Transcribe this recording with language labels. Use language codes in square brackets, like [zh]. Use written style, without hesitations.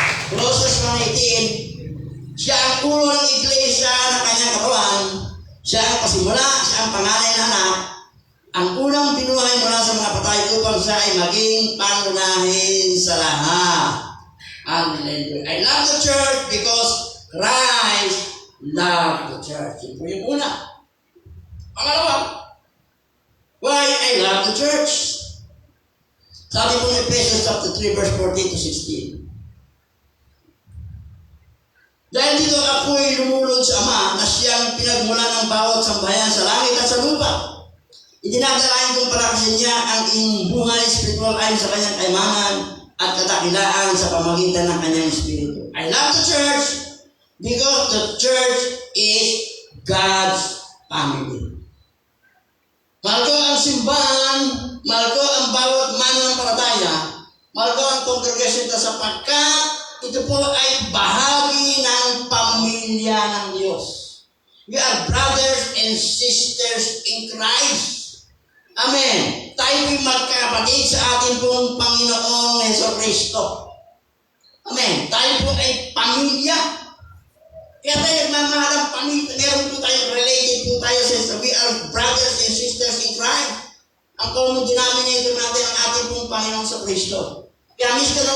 [tl] Colossians 1:18, siya ang ulo ng iglesia na kanyang katawan. Siya ang pasimula, siya ang panganay na anak, ang unang binuhay mula sa mga patay upang siya ay maging pangunahin sa lahat. Hallelujah. [en] I love the church because Christ loved the church. [tl] Yun po yung una. [en] Pangalawa, why I love the church? [tl] Sabi po ng Ephesians chapter 3 verse 14 to 16. Dahil dito ako'y lumulod sa Ama na siyang pinagmulan ng bawat sambahayan sa langit at sa lupa. Idinadalain kong palakasin niya ang iyong buhay spiritual ayon sa kanyang kaimanan at katakilaan sa pamagitan ng kanyang espiritu. [en] I love the church because the church is God's family. [tl] Mahal ko ang simbahan, mahal ko ang bawat mananampalataya, mahal ko ang congregation na sapagkat ito po ay bahagi ng pamilya ng Diyos. [en] We are brothers and sisters in Christ. Amen. [tl] Tayo po'y magkakapatid sa ating pong Panginoong Jesucristo. Amen. Tayo po ay pamilya. Kaya tayo nagmamahal ang pamilya. Meron po tayo, related po tayo sa [en] we are brothers and sisters in Christ. [tl] Ang common denominator natin ang ating pong Panginoong sa Kristo. Kaya Mr.